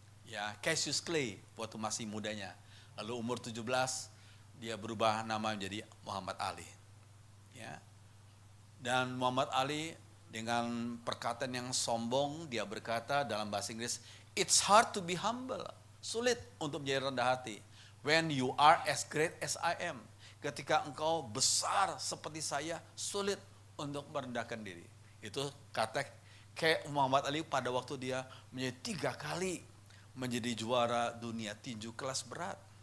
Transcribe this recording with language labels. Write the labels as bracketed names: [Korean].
[Indonesian] Ya, Cassius Clay waktu masih mudanya. Lalu umur 17 dia berubah nama menjadi Muhammad Ali. Ya. Dan Muhammad Ali dengan perkataan yang sombong dia berkata dalam bahasa Inggris, [English] "It's hard to be humble." [Indonesian] Sulit untuk menjadi rendah hati. [English] When you are as great as I am. [Indonesian] Ketika engkau besar seperti saya, sulit untuk merendahkan diri. Itu kata kayak Muhammad Ali pada waktu dia menjadi 3 kali menjadi juara dunia tinju kelas berat.